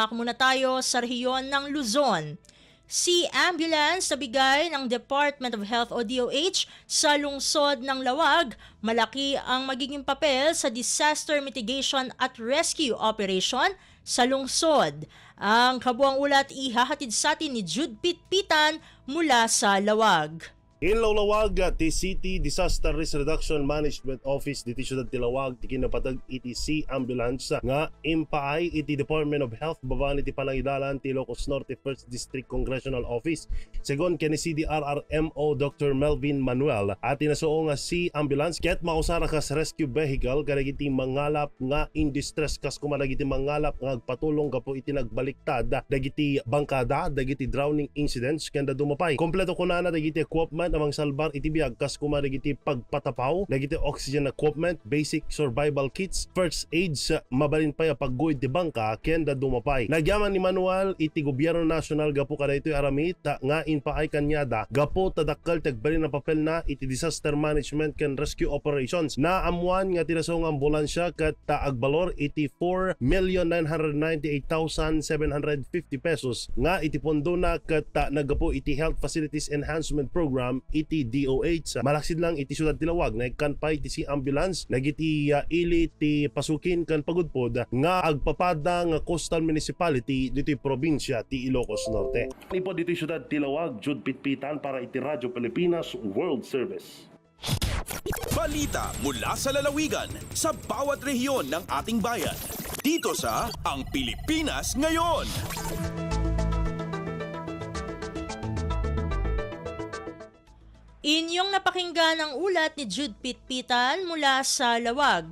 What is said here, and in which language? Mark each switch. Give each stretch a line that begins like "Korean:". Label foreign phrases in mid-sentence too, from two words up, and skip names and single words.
Filipino: Dumako muna tayo sa rehiyon ng Luzon.
English: Sea ambulance
Filipino: na bigay ng Department of Health o DOH sa lungsod ng Lawag, malaki ang magiging papel sa
English: disaster mitigation
Filipino: at
English: rescue operation
Filipino: sa lungsod. Ang kabuang ulat ihahatid sa atin ni Jude Pitpitan mula sa Lawag.
Iloko: In Lawag, ti City Disaster Risk Reduction Management Office diti Siyudad ti Lawag ti kinapatag iti
English: Sea Ambulance
Iloko: nga impaay iti Department of Health babaen iti Panangidalan ti Ilocos Norte 1st District Congressional Office. Segon ken ni CDRRMO Dr. Melvin Manuel at tinasuo nga
English: Sea Ambulance
Iloko: ket mausara kas
English: rescue vehicle
Iloko: kadagiti mangalap nga
English: in distress
Iloko: kas kumadagiti mangalap nga agpatulong kapo iti nagbaliktad dagiti bangkada dagiti
English: drowning incidents
Iloko: kenda dumapay. Kompleto kunana dagiti equipment amang salbar iti biag kas kumadagiti pagpatapaw dagiti
English: oxygen equipment, basic survival kits, first aids,
Iloko: mabalin pa ya pagguid ti bangka kenda dumapay. Nagyaman ni Manuel iti gobyerno nasyonal gapo kada ito'y aramit nga inpaay kanyada gapo tadakkal tagbalin na papel na iti
English: disaster management
Iloko: ken
English: rescue operations
Iloko: na amuan nga tinasong ambulansya ket agbalor iti 4,998,750 pesos nga iti pondo na ket nagapo iti
English: health facilities enhancement program
Iloko: iti DOH. Malaksid lang iti Siyudad ti Lawag na ikanpay iti
English: Sea Ambulance
Iloko: nagiti ili ti pasukin kan pagudpod nga agpapada nga
English: coastal municipality
Iloko: dito'y probinsya ti Ilocos Norte. Ipo dito'y Siyudad ti Lawag, Jude Pitpitan para iti Radyo Pilipinas World Service.
Filipino: Balita mula sa lalawigan sa bawat rehiyon ng ating bayan. Dito sa Ang Pilipinas Ngayon. Inyong napakinggan ang ulat ni Jude Pitpitan mula sa Lawag.